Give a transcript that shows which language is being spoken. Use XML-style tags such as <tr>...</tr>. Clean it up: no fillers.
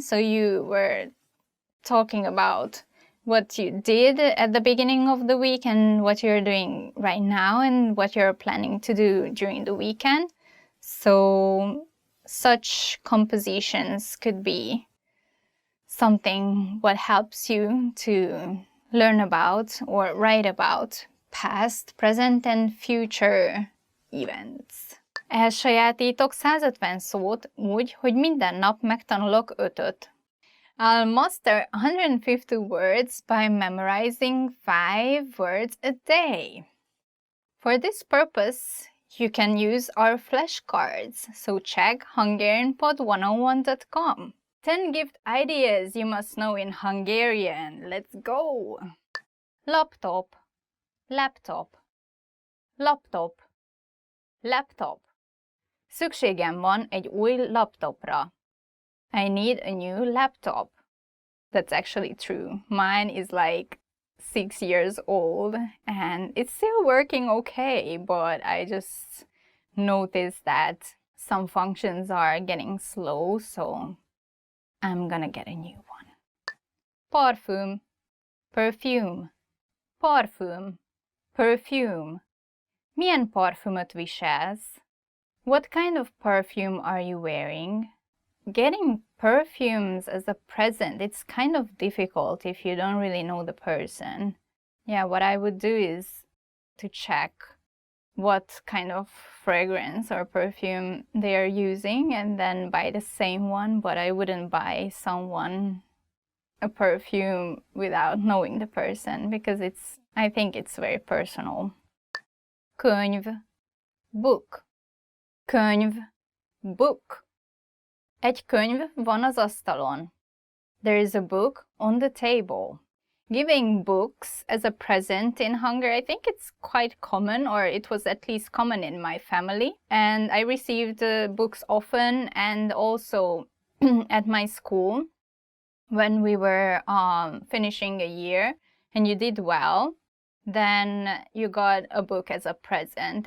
<en>So you were talking about what you did at the beginning of the week and what you're doing right now and what you're planning to do during the weekend. So such compositions could be something what helps you to learn about or write about past, present and future events.</en> <hu>Elsajátítok 150 szót úgy, hogy minden nap megtanulok 5-öt.</hu> <en>I'll master 150 words by memorizing 5 words a day. For this purpose, you can use our flashcards, so check HungarianPod101.com. 10 gift ideas you must know in Hungarian. Let's go! Laptop, laptop, laptop, laptop.</en> <hu>Szükségem van egy új laptopra.</hu> <en>I need a new laptop. That's actually true. Mine is like 6 years old and it's still working okay, but I just noticed that some functions are getting slow, so I'm gonna get a new one.</en> <hu>Parfüm, perfume, parfüm, perfume. Milyen parfümöt viselsz?</hu> <en>What kind of perfume are you wearing? Getting perfumes as a present, it's kind of difficult if you don't really know the person. Yeah, what I would do is to check what kind of fragrance or perfume they are using and then buy the same one, but I wouldn't buy someone a perfume without knowing the person because I think it's very personal.</en> <hu>Könyv, book. Könyv, book. Egy könyv van az asztalon.</hu> <en>There is a book on the table. Giving books as a present in Hungary, I think it's quite common, or it was at least common in my family. And I received books often, and also at my school when we were finishing a year and you did well, then you got a book as a present.</en>